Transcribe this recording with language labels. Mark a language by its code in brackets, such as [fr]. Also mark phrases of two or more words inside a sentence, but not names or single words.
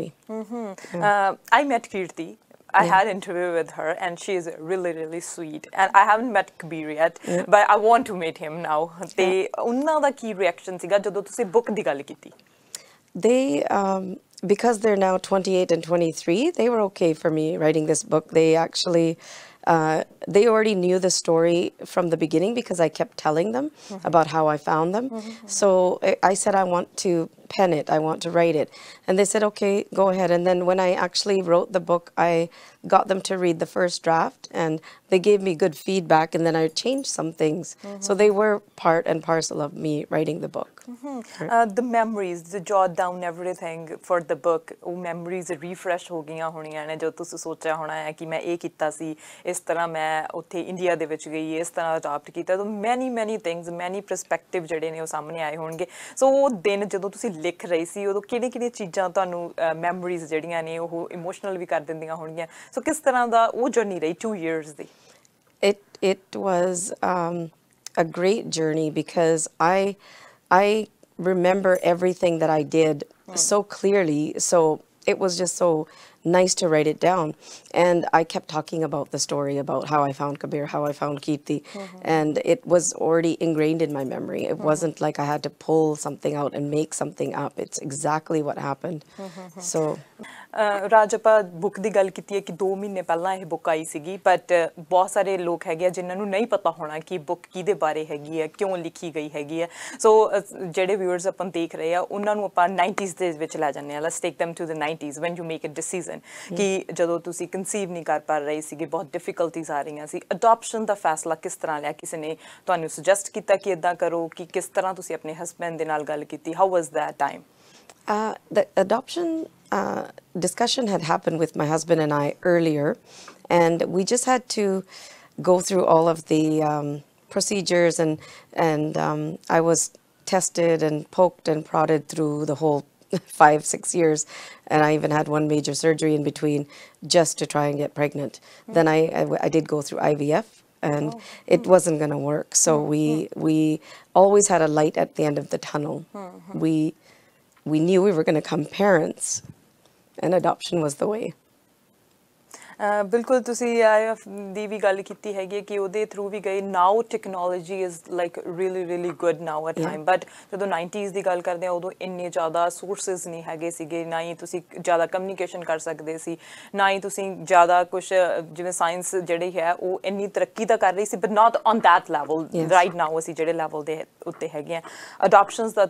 [en] I met Kirti. I had an interview with her and she is really, really sweet. And I haven't met Kabir yet, but I want to meet him now. [pa] ਤੇ ਉਹਨਾਂ ਦਾ ਕੀ ਰਿਐਕਸ਼ਨ ਸੀਗਾ ਜਦੋਂ ਤੁਸੀਂ ਬੁੱਕ ਦੀ ਗੱਲ ਕੀਤੀ? [en] They, because they're now 28 and 23, they were okay for me writing this book. They actually, they already knew the story from the beginning because I kept telling them about how I found them. So I said, I want to pen it, I want to write it. And they said, okay, go ahead. And then when I actually wrote the book, I got them to read the first draft and they gave me good feedback and then I changed some things. So they were part and parcel of me writing the book. The memories, the jot down everything for the book, [pa] ਉਹ [en] memories refresh [pa] ਹੋ ਗਈਆਂ ਹੋਣੀਆਂ ਨੇ ਜੋ ਤੁਸੀਂ ਸੋਚਿਆ ਹੋਣਾ ਹੈ ਕਿ ਮੈਂ ਇਹ ਕੀਤਾ ਸੀ, ਇਸ ਤਰ੍ਹਾਂ ਮੈਂ ਉੱਥੇ ਇੰਡੀਆ ਦੇ ਵਿੱਚ ਗਈ, ਇਸ ਤਰ੍ਹਾਂ ਅਡਾਪਟ ਕੀਤਾ। ਤਾਂ [en] many things, many perspective [pa] ਜਿਹੜੇ ਨੇ ਉਹ ਸਾਹਮਣੇ ਆਏ ਹੋਣਗੇ। ਸੋ ਉਹ ਦਿਨ ਜਦੋਂ ਤੁਸੀਂ ਲਿਖ ਰਹੀ ਸੀ ਉਦੋਂ ਕਿਹੜੀਆਂ ਚੀਜ਼ਾਂ ਤੁਹਾਨੂੰ ਮੈਮਰੀਜ਼ ਜਿਹੜੀਆਂ ਨੇ ਉਹ ਇਮੋਸ਼ਨਲ ਵੀ ਕਰ ਦਿੰਦੀਆਂ ਹੋਣਗੀਆਂ। ਸੋ ਕਿਸ ਤਰ੍ਹਾਂ ਦਾ ਉਹ ਜਰਨੀ ਰਹੀ 2 years ਦੀ? [en] It was a great journey because I remember everything that I did so clearly. So it was just so nice to write it down. And I kept talking about the story about how I found Kabir, how I found Kirti, and it was already ingrained in my memory. It wasn't like I had to pull something out and make something up. It's exactly what happened. So [pa] ਰਾਜ ਆਪਾਂ ਬੁੱਕ ਦੀ ਗੱਲ ਕੀਤੀ ਹੈ ਕਿ 2 ਮਹੀਨੇ ਪਹਿਲਾਂ ਇਹ ਬੁੱਕ ਆਈ ਸੀਗੀ ਬਟ ਬਹੁਤ ਸਾਰੇ ਲੋਕ ਹੈਗੇ ਆ ਜਿਨ੍ਹਾਂ ਨੂੰ ਨਹੀਂ ਪਤਾ ਹੋਣਾ ਕਿ ਬੁੱਕ ਕਿਹਦੇ ਬਾਰੇ ਹੈਗੀ ਹੈ ਕਿਉਂ ਲਿਖੀ ਗਈ ਹੈਗੀ ਹੈ ਸੋ ਜਿਹੜੇ ਵਿਊਅਰਸ ਆਪਾਂ ਦੇਖ ਰਹੇ ਆ ਉਹਨਾਂ ਨੂੰ ਆਪਾਂ 90s ਦੇ ਵਿੱਚ ਲੈ ਜਾਂਦੇ ਆ [en] let's take them to the 90s when you make a decision [pa] ਕਿ ਜਦੋਂ ਤੁਸੀਂ ਕਨਸੀਵ ਨਹੀਂ ਕਰ ਪਾ ਰਹੇ ਸੀਗੇ ਬਹੁਤ ਡਿਫਿਕਲਟੀਜ਼ ਆ ਰਹੀਆਂ ਸੀ ਅਡਾਪਸ਼ਨ ਦਾ ਫੈਸਲਾ ਕਿਸ ਤਰ੍ਹਾਂ ਲਿਆ ਕਿਸੇ ਨੇ ਤੁਹਾਨੂੰ ਸੁਜੈਸਟ ਕੀਤਾ ਕਿ ਇਦਾਂ ਕਰੋ ਕਿ ਕਿਸ ਤਰ੍ਹਾਂ ਤੁਸੀਂ ਆਪਣੇ ਹਸਬੈਂਡ ਦੇ ਨਾਲ ਗੱਲ ਕੀਤੀ [en] how was that time The adoption discussion had happened with my husband and I earlier, and we just had to go through all of the procedures, and I was tested and poked and prodded through the whole 5-6 years, and I even had one major surgery in between just to try and get pregnant. Then I did go through IVF. And it wasn't going to work, so we always had a light at the end of the tunnel. We knew we were going to become parents, and adoption was the way. [pa] ਬਿਲਕੁਲ ਤੁਸੀਂ IVF ਦੀ ਵੀ ਗੱਲ ਕੀਤੀ ਹੈਗੀ ਕਿ ਉਹਦੇ ਥਰੂ ਵੀ ਗਏ [en] now technology is like really good now a time [pa] ਬਟ ਜਦੋਂ 90s ਦੀ ਗੱਲ ਕਰਦੇ ਆ ਉਦੋਂ ਇੰਨੇ ਜ਼ਿਆਦਾ ਸੋਰਸਿਸ ਨਹੀਂ ਹੈਗੇ ਸੀਗੇ ਨਾ ਹੀ ਤੁਸੀਂ ਜ਼ਿਆਦਾ ਕਮਿਊਨੀਕੇਸ਼ਨ ਕਰ ਸਕਦੇ ਸੀ ਨਾ ਹੀ ਤੁਸੀਂ ਜ਼ਿਆਦਾ ਕੁਛ ਜਿਵੇਂ ਸਾਇੰਸ ਜਿਹੜੀ ਹੈ ਉਹ ਇੰਨੀ ਤਰੱਕੀ ਤਾਂ ਕਰ ਰਹੀ ਸੀ [en] but not on that level right now [pa] ਅਸੀਂ ਜਿਹੜੇ ਲੈਵਲ ਦੇ ਉੱਤੇ ਹੈਗੇ ਆ ਅਡਾਪਸ਼ਨਸ ਦਾ